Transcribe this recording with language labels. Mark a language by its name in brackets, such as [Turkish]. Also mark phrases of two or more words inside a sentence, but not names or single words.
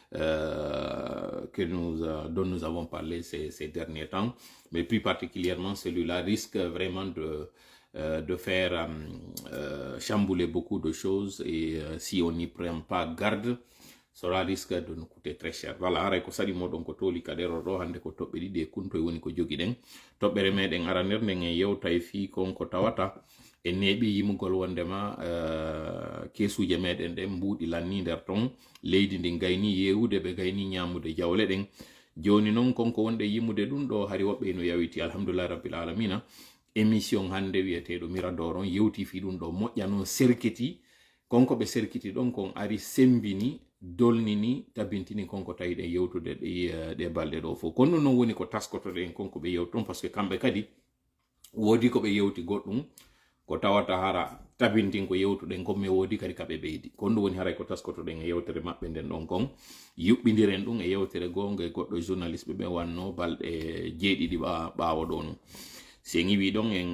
[French] dont nous avons parlé ces derniers temps, mais plus particulièrement celui-là risque vraiment de faire chambouler beaucoup de choses et si on n'y prend pas garde, cela risque de nous coûter très cher. Voilà, [Fula] aray ko sadi modon ko toli kadero do hande ko tobbe didi kunto woni ko jogi den tobbere meden araner den en yewtay fi kon ko tawata e nebi yimugol wondema kesuje meden den mbudi lanni der ton leydi ndi gayni yewude be gayni nyamude jawle den joni non konko wonde yimude dum do hari wobbe no yawiti [Arabic] الحمد لله رب العالمين [Fula] émission hande wiyetedo miradoron yewti fi dum do mojja non serkiti konko be serkiti don kon ari sembini dolnini tabintini konko tawi de yewtude de balde do fo kono non woni ko taskoto de konko be yewton parce que kambe kadi wodi ko be yewti goddum ko tawata hara tabintin ko yewtude ngomme wodi kadi kabe beedi kono woni hara ko taskoto de yewtere mabbe den don kon yubbindiren dum e yewtere gonga goddo journaliste be wanno balde jeedidi baawo don sengi wi don en